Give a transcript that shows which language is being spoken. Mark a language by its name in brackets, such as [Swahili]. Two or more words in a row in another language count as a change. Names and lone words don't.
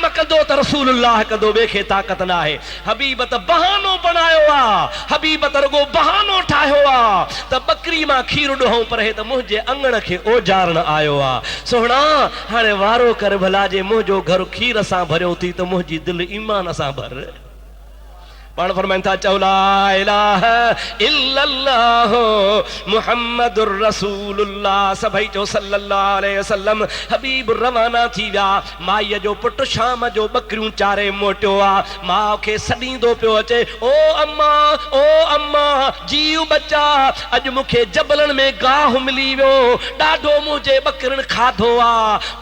[Sindhi] कंदो त रसूलुल्लाह कंदो ॿिए खे ताक़त न आहे हबीब त बहानो बनायो आहे हबीब त रुगो बहानो ठाहियो आहे त बकरी मां खीर ॾोहूं पर हे त मुंहिंजे अंगण खे ओजारण आयो आहे सोहणा हाणे वारो कर भला जे मुंहिंजो घर खीर सां भरियो थी त मुंहिंजी दिलि ईमान सां भर पाण फरमाइन था चओ [Arabic] لا إله إلا الله محمد رسول الله. [Sindhi] सभई चओ [Arabic] صلى الله عليه وسلم. [Sindhi] हबीब रवाना थी विया। माईअ जो पुट शाम जो बकरियूं चारे मोटियो आ। माउ खे सॾींदो पियो अचे, ओ अम्मा जीव बचा, अॼु मूंखे जबलनि में गाहु मिली वियो, ॾाढो मुंहिंजे बकरियुनि खाधो आ।